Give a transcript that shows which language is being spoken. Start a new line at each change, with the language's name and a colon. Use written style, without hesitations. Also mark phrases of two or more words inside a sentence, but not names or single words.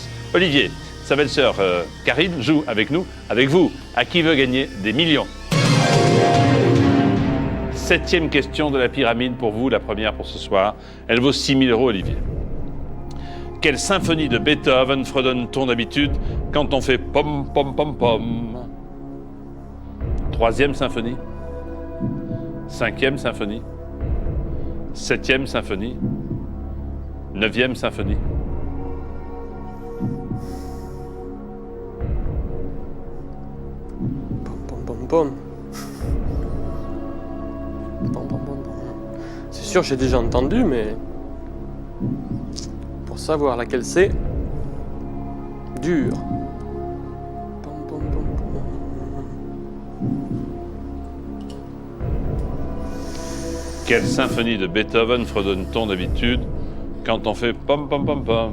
French: Olivier, sa belle-sœur Karine joue avec nous, avec vous, à Qui veut gagner des millions. 7e question de la pyramide pour vous, la première pour ce soir. Elle vaut 6 000 €, Olivier. Quelle symphonie de Beethoven fredonne-t-on d'habitude quand on fait pom pom pom pom? 3e symphonie, 5e symphonie, 7e symphonie, 9e symphonie. Pom, pom, pom, pom. Pom, pom, pom, pom. C'est sûr, j'ai déjà entendu, mais pour savoir laquelle c'est, dur. Pom, pom, pom, pom. Quelle symphonie de Beethoven fredonne-t-on d'habitude quand on fait pom pom pom pom?